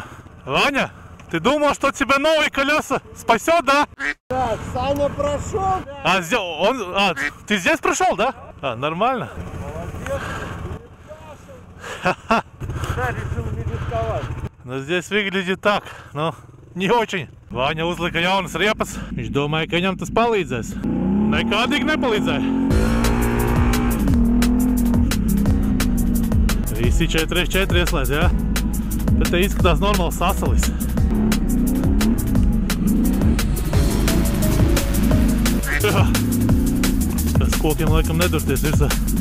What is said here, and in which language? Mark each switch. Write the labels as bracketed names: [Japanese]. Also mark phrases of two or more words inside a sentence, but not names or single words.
[Russian] Ваня, ты думал, что тебе новые колеса спасет, да? Так, Саня прошел. Ты здесь прошел, да? Нормально. Молодец. Да, решил не рисковать. Но здесь выглядит так, но не очень. [Latvian] Ваня uzlika jaunas riepas. Viņš domāja, ka viņam tas palīdzēs. Nekādīgi nepalīdzēja. Visi 4x4 ieslēdz, jā? Bet te izskatās normāli sasalis. Tas kokiem laikam nedurties virsā.